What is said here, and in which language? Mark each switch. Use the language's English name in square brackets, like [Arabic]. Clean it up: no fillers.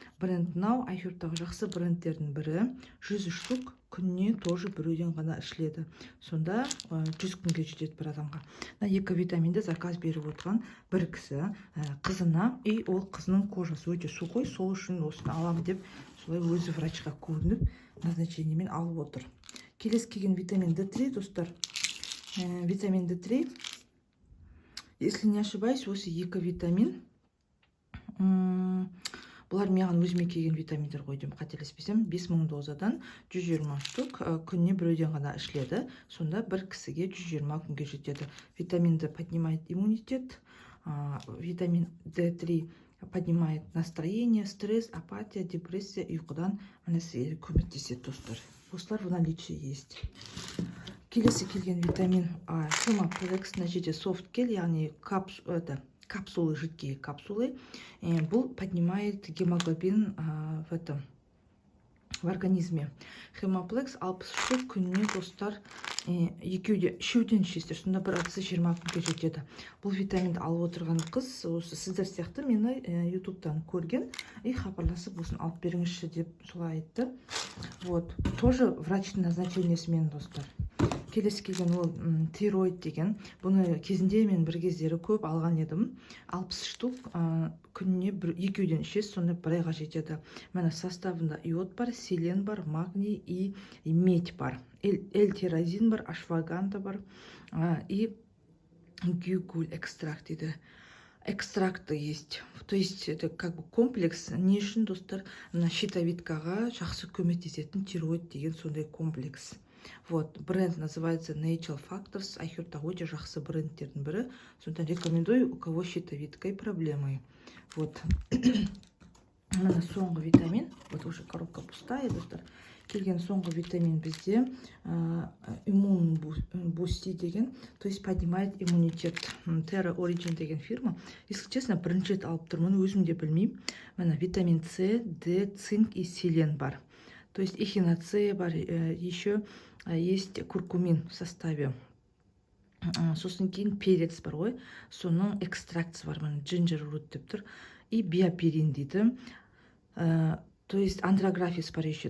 [Kazakh] Бренд мынау, айхерттағы жақсы брендтердің бірі. 100 штук күніне тоже біреуден ғана ішіледі. Сонда 100 күнге жетеді бір адамға. Екі витаминді заказ беріп отырған бір кісі қызына, и ол қызының кожасы өте сухой, сол үшін осыны алам деп солай өзі врачқа көрініп назначениемен алып отыр. Келесі келген витамин D3 достар. [Russian] Витамин D3, если не ошибаюсь, [Kazakh] осы екі витамин. Бұлар маған өзіме келген витаминдер ғой деймін, қателеспесем, 5000 дозадан 120 штук күніне біреуден ғана ішіледі. Сонда бір кісіге 120 күнге жетеді. [Russian] Витамин D поднимает иммунитет, витамин D3 поднимает настроение, стресс, апатия, депрессия, [Kazakh] ұйқыдан сізге көмектеседі достар. Осылар [Russian] в наличии есть. [Kazakh] Келесі келген витамин А, Хемаплекс, мына жерде софт гель, яғни капсулы, [Russian] жидкие капсулы. Бұл поднимает гемоглобин в организме. [Kazakh] Хемаплекс 60 штук күніне достар үшеуден ішесіздер, сонда бір адысы 20 күнге жетеді. Бұл витаминді алып отырған қыз, осы сіздер сияқты мені ютубтан көрген, и хабарласып осын алып беріңізші деп солай айтты. Вот, тоже врачтың назначениесімен достар. Келесі келген ол тироид деген. Бұны кезінде мен бір кездері көп алған едім. 60 штук күніне екеуден ішесіз, сонда бір айға жетеді. Мәні составында иод бар, селен бар, магний и медь бар. L-тирозин бар, ашваганта бар и гюгуль экстракт дейді. [Russian] Экстракты есть. То есть это как бы комплекс. [Kazakh] Не үшін достар щитовидкаға жақсы көмектесетін тироид деген сондай комплекс. [Russian] Вот, бренд называется Natural Factors. [Kazakh] Айхерттағы өте жақсы брендтердің бірі. [Russian] Сонда рекомендую, у кого щитовидкой проблемы. Вот. [Kazakh] Мына соңғы витамин. [Russian] Вот уже коробка пустая, [Kazakh] достар. Келген соңғы витамин бізде иммун бусти деген, [Russian] то есть поднимает иммунитет. [Kazakh] Terra Origin деген фирма. [Russian] Если честно, [Kazakh] бірінші рет алып тұрмын, өзім де білмеймін. Мына витамин С, Д, цинк и селен бар. [Russian] То есть эхиноцея бар, еще есть куркумин в составе. [Kazakh] Сосын кейін перец бар ғой, соның экстрактысы бар, джинджер рут деп тұр. [Russian] И биоперин дейді. То есть андрографис бар еще.